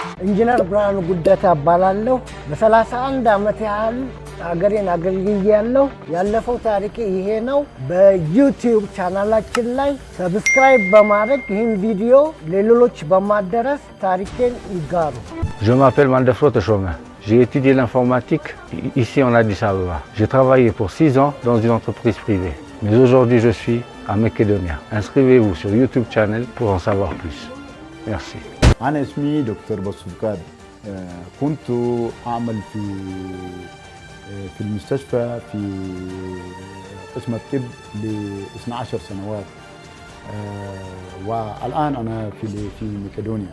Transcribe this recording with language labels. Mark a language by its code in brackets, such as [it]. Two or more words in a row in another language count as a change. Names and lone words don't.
[am] ኢንጂነር ብርሃኑ ጉደታ እባላለሁ። በ31 ዓመት ያህል አገሬን አገልግያለሁ። ያለፈው ታሪኬ ይሄ ነው። በዩቲዩብ ቻናላችን ላይ ሰብስክራይብ በማድረግ ይህን ቪዲዮ ለሌሎች በማድረስ ታሪኬን ይጋሩ። [fr] Je m'appelle Mandefro Teshome. J'ai étudié l'informatique ici en Addis Abeba. J'ai travaillé pour 6 ans dans une entreprise privée. Mais aujourd'hui, je suis à Macedonia. Inscrivez-vous sur [en] YouTube channel [fr] pour en savoir plus. Merci. [ar] أنا اسمي دكتور بسوكاد. كنت أعمل في المستشفى في قسم الطب ل 12 سنوات. والآن أنا في مقدونيا.